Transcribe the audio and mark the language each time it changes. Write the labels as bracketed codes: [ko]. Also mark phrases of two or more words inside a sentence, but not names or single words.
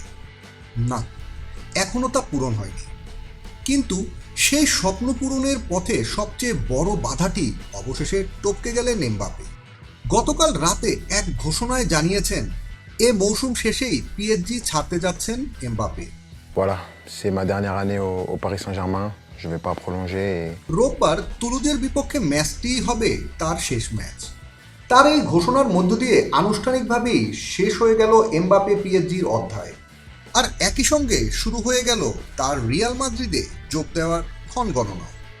[bn] না, এখনো তা পূরণ হয়নি। কিন্তু সেই স্বপ্ন পূরণের পথে সবচেয়ে বড় বাধাটি অবশেষে টপকে গেলেন এমবাপে। গতকাল রাতে এক ঘোষণায় জানিয়েছেন এ মৌসুম শেষেই পিএসজি ছাড়তে যাচ্ছেন এমবাপে। [fr] Voilà, c'est ma dernière année au Paris Saint-Germain. Je ne vais pas prolonger. [bn] রোববার তুলুজের বিপক্ষে ম্যাচটি হবে তার শেষ ম্যাচ। তার এই ঘোষণার মধ্য দিয়ে আনুষ্ঠানিকভাবেই শেষ হয়ে গেল এমবাপে পিএসজির অধ্যায়। আর একই সঙ্গে শুরু হয়ে গেল তার রিয়াল মাদ্রিদে যোগ দেওয়ার ক্ষণ গণনা।